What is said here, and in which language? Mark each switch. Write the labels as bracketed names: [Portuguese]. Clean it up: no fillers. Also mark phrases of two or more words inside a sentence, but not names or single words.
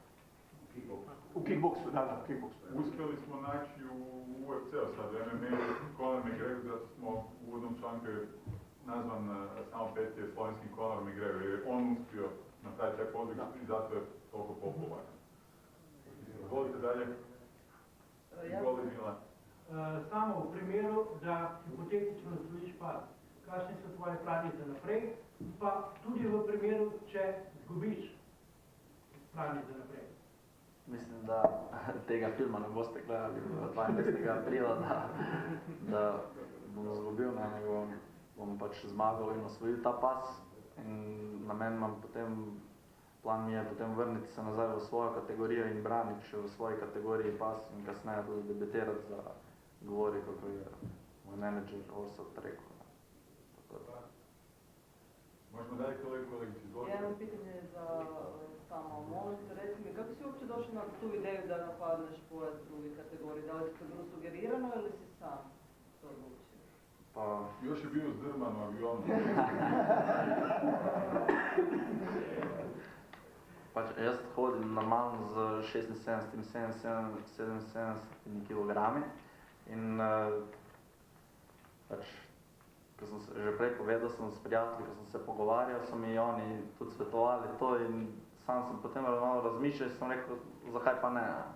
[Croatian] U kickboksu, da, u kickboksu. Uspjeli smo naći u UFC-u sad, MMA, Conor McGregor, zato smo u uvodnom članku nazvan samo Petije slovenskim Conor McGregor, jer je on uspio napraviti taj podvig i zato je toliko popularan. Izvolite dalje. Izvoli Milan. [Slovenian] Samo v primeru, da hipotetično izgubiš pas, kakšni so tvoje plani za naprej, pa tudi v primeru, če izgubiš plani za naprej. Mislim, da tega filma ne boste gledali 22. aprila, da bom izgubil, nego bom pač zmagal in osvojil ta pas. In namen imam potem, plan mi je potem vrniti se nazaj v svojo kategorijo in braniti še v svoji kategoriji pas in kasneje tudi debitirati za Govori, kako je moj menedžer Orsat rekel. [Croatian] Možemo dalje kolegici, izvolite. Jedno pitanje za samo možete reći mi, kako si uopće došao na tu ideju da napadneš pojas druge kategorije? Da li ti to bilo sugerirano ili si sam to odlučio? Pa još je bio zdrman u avionu. [Slovenian] Pač jaz hodim normalno z 76, 77 kg in pač, ko sem se že prej povedal, sem s prijatelji, ko sem se pogovarjal, so mi oni tudi svetovali to in sam sem potem malo razmišljal in sem rekel, zakaj pa ne.